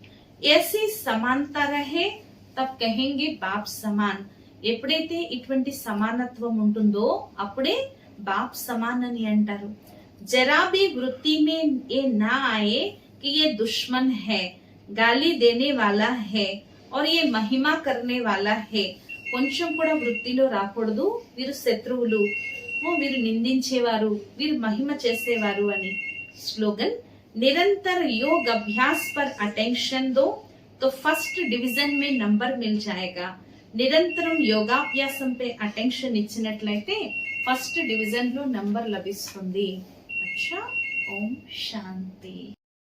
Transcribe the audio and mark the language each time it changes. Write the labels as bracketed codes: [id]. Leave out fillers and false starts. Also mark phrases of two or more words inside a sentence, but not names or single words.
[hi] ऐसी समानता रहे तब कहेंगे बाप समान, [te] ఎప్పుడైతే ఇటువంటి సమానత్వం ఉంటుందో అప్పుడే [hi] बाप समान [te] అని అంటారు. [hi] जरा भी वृत्ति में ये ना आए कि ये दुश्मन है, गाली देने वाला है और ये महिमा करने वाला है, [te] కొంచెం కూడా వృత్తిలో రాకూడదు వీరు శత్రువులు, వీరు నిందించేవారు, వీరు మహిమ చేసేవారు అని. [hi] స్లోగన్, निरंतर योग अभ्यास पर अटेंशन दो तो [en] first division [hi] में नंबर मिल जाएगा. [te] నిరంతరం యోగాభ్యాసంపై అటెన్షన్ ఇచ్చినట్లయితే [en] first division [te] లో నంబర్ లభిస్తుంది. [hi] अच्छा, ओम शांति.